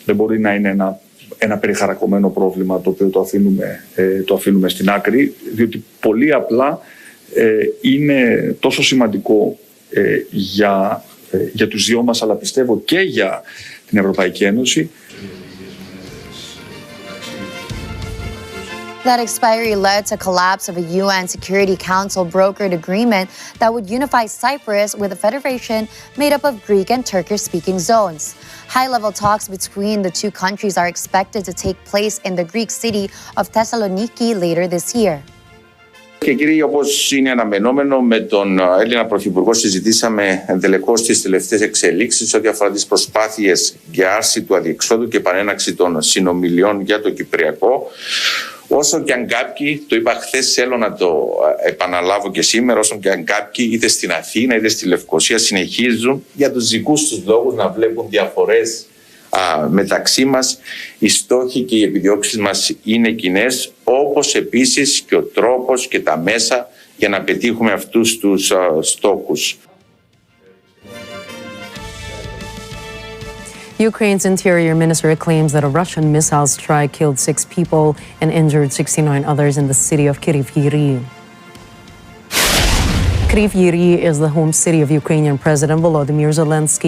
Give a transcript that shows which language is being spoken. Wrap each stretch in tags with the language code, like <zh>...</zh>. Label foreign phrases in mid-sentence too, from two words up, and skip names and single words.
<el>Δεν μπορεί να είναι ένα περιχαρακωμένο πρόβλημα το οποίο το αφήνουμε στην άκρη, διότι πολύ απλά είναι τόσο σημαντικό για τους δυο μας, αλλά πιστεύω και για την Ευρωπαϊκή Ένωση.</el> <en>That expiry led to collapse of a UN Security Council brokered agreement that would unify Cyprus with a federation made up of Greek and Turkish-speaking zones. High-level talks between the two countries are expected to take place in the Greek city of Thessaloniki later this year.</en> <el>Και κύριοι, όπως είναι αναμενόμενο, με τον Έλληνα Πρωθυπουργό συζητήσαμε εντελεχώς τις τελευταίες εξελίξεις ό,τι αφορά τις προσπάθειες για άρση του αδιεξόδου και επανέναξη των συνομιλιών για το Κυπριακό. Όσο και αν κάποιοι, το είπα χθες, θέλω να το επαναλάβω και σήμερα, όσο και αν κάποιοι είτε στην Αθήνα είτε στη Λευκοσία συνεχίζουν για τους δικούς τους λόγους να βλέπουν διαφορές μεταξύ μας, οι στόχοι και οι επιδιώξεις μας είναι κοινές, όπως επίσης και ο τρόπος και τα μέσα για να πετύχουμε αυτούς τους στόχους.</el> <en>Ukraine's interior minister claims that a Russian missile strike killed 6 people and injured 69 others in the city of Kryvyi Rih. Kryvyi Rih is the home city of Ukrainian President Volodymyr Zelensky.</en>